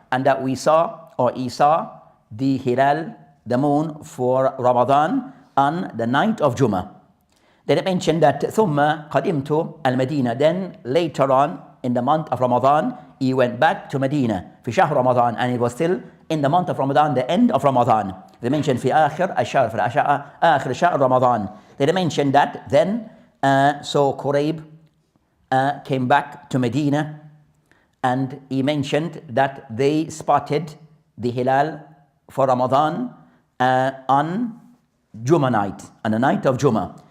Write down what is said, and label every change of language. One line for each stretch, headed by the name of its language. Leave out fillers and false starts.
English: And that we saw, or he saw, the hilal, the moon for Ramadan on the night of Jummah. Then I mentioned that
Arabic: ثُمَّ قَدِمْتُ الْمَدِينَةِ.
English: Then later on in the month of Ramadan, he went back to Medina
Arabic: في شهر
English: Ramadan, and it was still in the month of Ramadan, the end of Ramadan. They mentioned
Arabic: في آخر الشهر في آخر شهر Ramadan.
English: They mentioned that then so Qurayb came back to Medina, and he mentioned that they spotted the hilal for Ramadan on Jummah night, on the night of Jummah.